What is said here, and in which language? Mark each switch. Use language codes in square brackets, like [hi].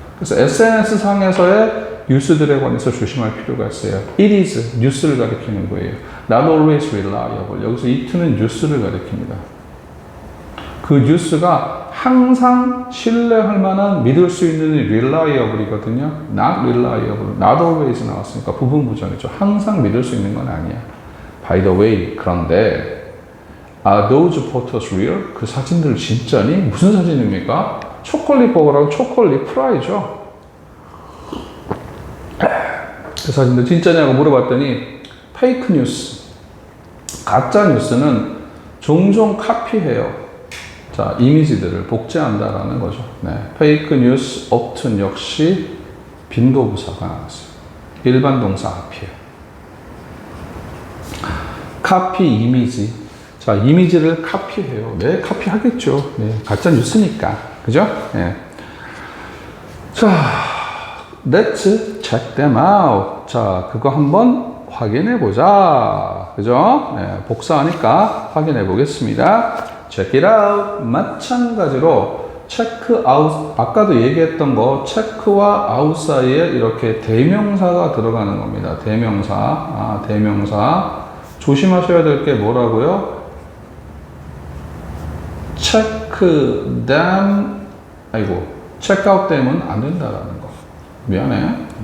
[ko] 그래서 SNS 상에서의 뉴스들에 관해서 조심할 필요가 있어요. It is, 뉴스를 가리키는 거예요. [en] Not always reliable. [ko] 여기서 it는 뉴스를 가리킵니다. 그 뉴스가 항상 신뢰할 만한 믿을 수 있는 reliable이거든요. [en] Not reliable, not always [ko] 나왔으니까 부분부정이죠. 항상 믿을 수 있는 건 아니야. [en] By the way, 그런데 Are those photos real? [ko] 그 사진들 진짜니? 무슨 사진입니까? 초콜릿 버거랑 초콜릿 프라이죠. 그 사진들 진짜냐고 물어봤더니 페이크 뉴스, 가짜 뉴스는 종종 카피해요. 자, 이미지들을 복제한다라는 거죠. 페이크 뉴스 often 역시 빈도부사가 나왔어요. 일반 동사 앞이에요. 카피 이미지. 자, 이미지를 카피해요. 네, 카피하겠죠. 가짜 뉴스니까. 그죠? [en] 자, let's check them out. [ko] 자, 그거 한번 확인해 보자. 그죠? 복사하니까 확인해 보겠습니다. [en] check it out. 마찬가지로 check out. [ko] 아까도 얘기했던 거 check와 out 사이에 이렇게 대명사가 들어가는 겁니다. 대명사. 대명사. 조심하셔야 될 게 뭐라고요? check them, 아이고, check out them은 안 된다라는 거. 미안해.